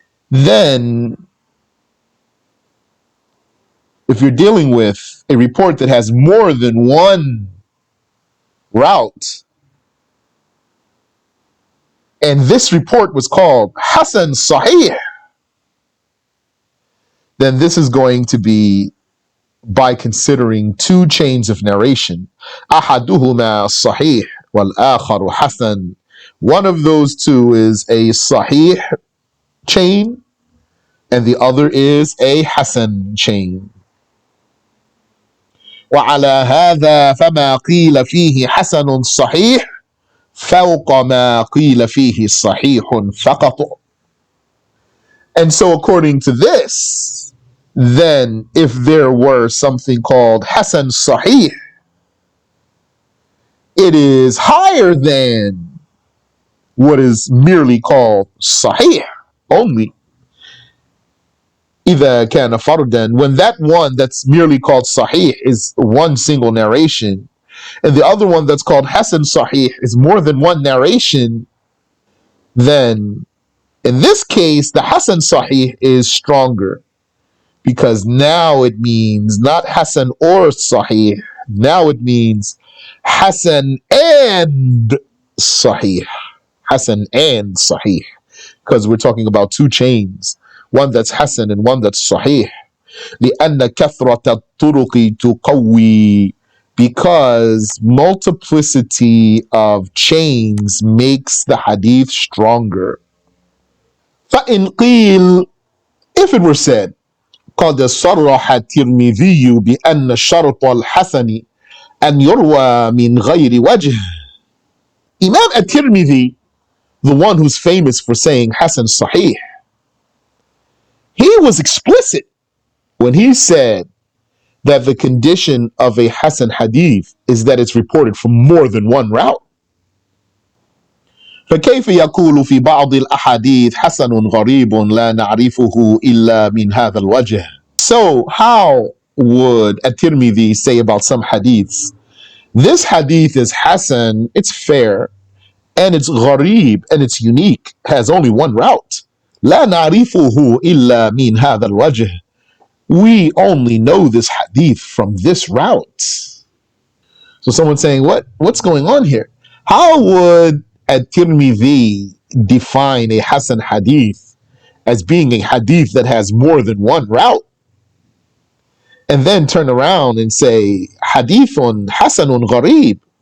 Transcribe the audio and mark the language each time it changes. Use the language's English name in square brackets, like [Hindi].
[English] Then, if you're dealing with a report that has more than one route, and this report was called Hasan Sahih, then this is going to be by considering two chains of narration. [Arabic] أحدهما صحيح والآخر حسن. [English] One of those two is a Sahih chain, and the other is a Hasan chain. [Arabic] وعلى هذا فما قيل فيه حسن صحيح فوق ما قيل فيه صحيح فقط. [English] And so according to this, then if there were something called Hasan-Sahih, it is higher than what is merely called Sahih only. [Arabic] إذا كان فردا, [English] when that one that's merely called Sahih is one single narration, and the other one that's called Hasan-Sahih is more than one narration, then in this case, the Hasan-Sahih is stronger, because now it means not Hasan or Sahih. Now it means Hasan and Sahih. Hasan and Sahih. Because we're talking about two chains, one that's Hasan and one that's Sahih. [Arabic] لأن كثرة الطرق تقوي, [English] because multiplicity of chains makes the hadith stronger. [Arabic] فإن قيل, [English] if it were said, [Arabic] قد صرح الترمذي بأن شرط الحسن أن يروى من غير وجه. [English] Imam At-Tirmidhiyy, the one who's famous for saying Hasan-Sahih, he was explicit when he said that the condition of a Hasan hadith is that it's reported from more than one route. [Arabic] فكيف يقول في بعض الأحاديث حسن غريب لا نعرفه إلا من هذا الوجه. [English] So how would At-Tirmidhiyy say about some hadiths, this hadith is Hasan, it's fair, and it's gharib, and it's unique, has only one route. [Arabic] لا نعرفه إلا من هذا الوجه. [English] We only know this hadith from this route. So someone's saying, what's going on here? How would At-Tirmidhiyy define a Hasan hadith as being a hadith that has more than one route, and then turn around and say [Arabic] hadithun hasanun gharib?